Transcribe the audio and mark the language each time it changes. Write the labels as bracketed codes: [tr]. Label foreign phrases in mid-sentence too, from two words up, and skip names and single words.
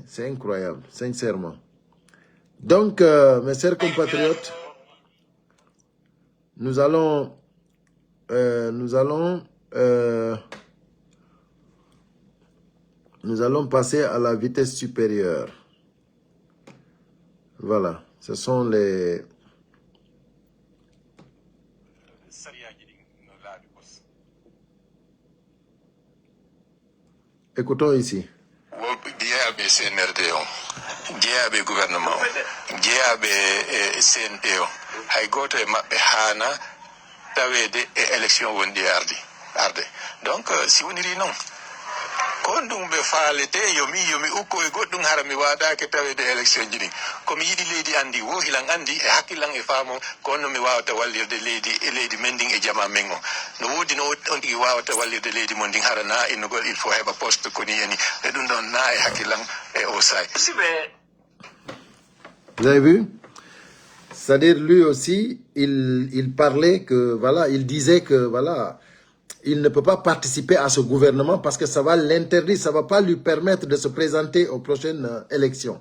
[fr] C'est incroyable, sincèrement. Donc, mes chers compatriotes, nous allons passer à la vitesse supérieure. Voilà, ce sont les... Écoutons ici. [ff] jeeyaɓe CNRD o jeeyaɓe gouvernement o jeeyaɓe CNP o hay goto e maɓɓe haana tawede e élection wonɗi arde donc si woniri noon kon ɗum ɓe faalete yomi ukko e goɗɗum hara mi waɗake tawede élection ji ɗin komi yiɗi leydi andi wohilan andi e hakkillan e faamon kono mi wawata wallirde leydi men ndin e jama men o no woodi no on ɗigi wawata wallirde leydi mon ndin hara na innugol [fr] il faut [ff] heɓa poste koni eni e ɗum ɗon na e hakkillan e o say. [fr] Vous avez vu? C'est-à-dire lui aussi, il parlait que, voilà, il disait que, voilà, il ne peut pas participer à ce gouvernement parce que ça va l'interdire, ça ne va pas lui permettre de se présenter aux prochaines élections.